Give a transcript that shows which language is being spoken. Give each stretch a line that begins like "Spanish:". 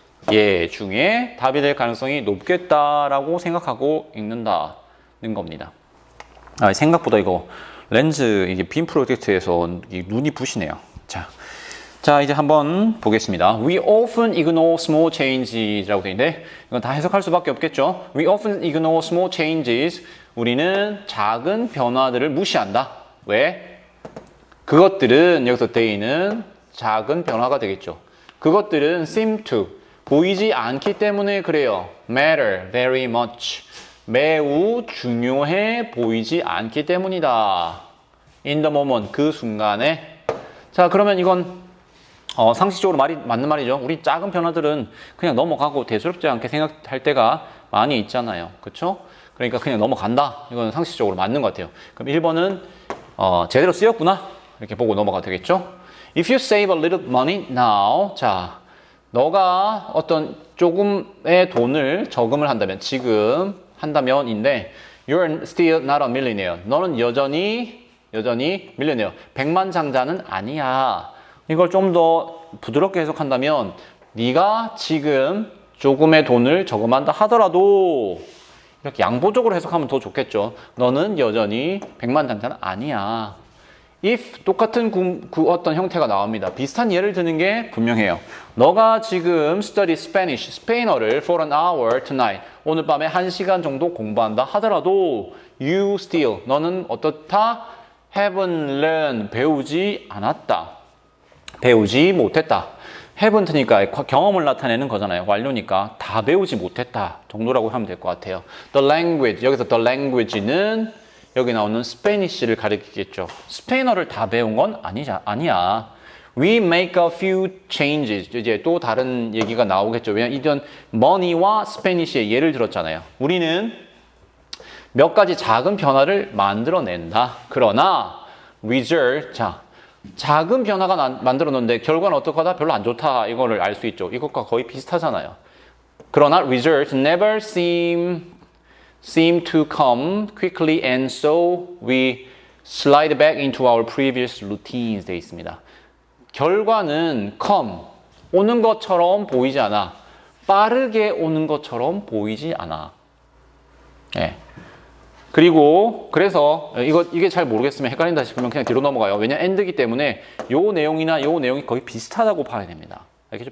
Korean: 예 중에 답이 될 가능성이 높겠다라고 생각하고 읽는다는 겁니다. 생각보다 이거 렌즈 이게 빔 프로젝트에서 눈이 부시네요. 자 이제 한번 보겠습니다.
English: We often ignore small changes
Korean: 라고 되어 있는데 이건 다 해석할 수밖에 없겠죠.
English: We often ignore small changes.
Korean: 우리는 작은 변화들을 무시한다. 왜? 그것들은 여기서 they는 작은 변화가 되겠죠. 그것들은
English: seem to
Korean: 보이지 않기 때문에 그래요.
English: matter very much
Korean: 매우 중요해 보이지 않기 때문이다.
English: in the moment
Korean: 그 순간에. 자 그러면 이건 상식적으로 맞는 말이죠. 우리 작은 변화들은 그냥 넘어가고 대수롭지 않게 생각할 때가 많이 있잖아요. 그렇죠? 그러니까 그냥 넘어간다. 이건 상식적으로 맞는 것 같아요. 그럼 1번은 제대로 쓰였구나. 이렇게 보고 넘어가도 되겠죠?
English: If you save a little money now.
Korean: 자, 너가 어떤 조금의 돈을 저금을 한다면, 지금 한다면인데
English: You're still not a millionaire.
Korean: 너는 여전히 밀리네어. 백만장자는 아니야. 이걸 좀 더 부드럽게 해석한다면 네가 지금 조금의 돈을 저금한다 하더라도 이렇게 양보적으로 해석하면 더 좋겠죠. 너는 여전히 백만장자는 아니야. if 똑같은 어떤 형태가 나옵니다. 비슷한 예를 드는 게 분명해요. 너가 지금
English: study Spanish, 스페인어를 for an hour tonight.
Korean: 오늘 밤에 1시간 정도 공부한다 하더라도
English: you still,
Korean: 너는 어떻다?
English: haven't learned,
Korean: 배우지 않았다. 배우지 못했다. haven't니까 경험을 나타내는 거잖아요. 완료니까 다 배우지 못했다 정도라고 하면 될 것 같아요.
English: The language,
Korean: 여기서 the language는 여기 나오는 스페니쉬를 가리키겠죠. 스페인어를 다 배운 건 아니야.
English: We make a few changes.
Korean: 이제 또 다른 얘기가 나오겠죠. 왜냐면 이전 money와 스페니쉬의 예를 들었잖아요. 우리는 몇 가지 작은 변화를 만들어낸다. 그러나 result, 작은 변화가 만들어놓는데 결과는 어떡하다? 별로 안 좋다. 이거를 알 수 있죠. 이것과 거의 비슷하잖아요. 그러나
English: results never seem to come quickly and so we slide back into our previous routines
Korean: 되어 있습니다. 결과는 come, 오는 것처럼 보이지 않아. 빠르게 오는 것처럼 보이지 않아. 예. 그래서 이게 잘 모르겠으면 헷갈린다 싶으면 그냥 뒤로 넘어가요. 왜냐면 end이기 때문에 요 내용이나 요 내용이 거의 비슷하다고 봐야 됩니다. 알겠죠?